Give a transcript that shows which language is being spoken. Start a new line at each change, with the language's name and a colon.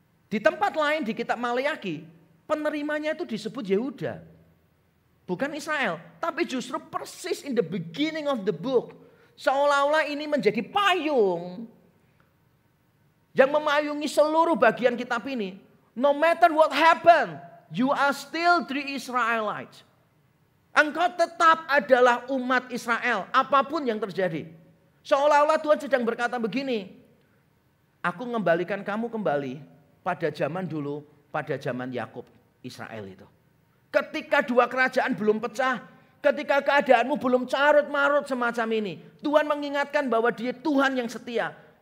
Indonesian: Di tempat lain di kitab Maleaki, penerimanya itu disebut Yehuda. Bukan Israel, tapi justru persis
English: in the beginning of the book.
Indonesian: Seolah-olah ini menjadi payung yang memayungi seluruh bagian kitab ini.
English: No matter what happened, you are still the Israelites.
Indonesian: Engkau tetap adalah umat Israel, apapun yang terjadi. Seolah-olah Tuhan sedang berkata begini, aku mengembalikan kamu kembali pada zaman dulu, pada zaman Yakub, Israel itu. Ketika dua kerajaan belum pecah, ketika keadaanmu belum carut-marut semacam ini, Tuhan mengingatkan bahwa Dia Tuhan yang setia.